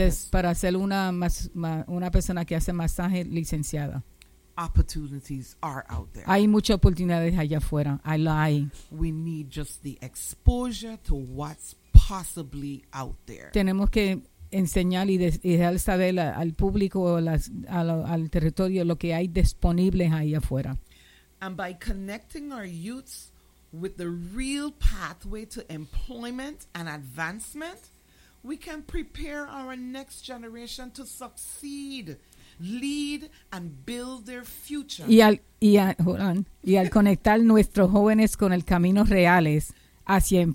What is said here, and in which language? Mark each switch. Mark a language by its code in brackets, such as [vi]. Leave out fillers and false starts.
[es] para ser una persona que hace masaje licenciada. [en] Opportunities are out there. [es] Hay muchas oportunidades allá afuera. [en] I lie. We need just the exposure to what's possibly out there. [es] Tenemos que enseñar y dejar saber al público o al territorio lo que hay disponible ahí afuera. [en] And by connecting our youths with the real pathway to employment and advancement, we can prepare our next generation to succeed, lead and build their future. [es] Y al conectar nuestros jóvenes con el camino reales hacia empleo.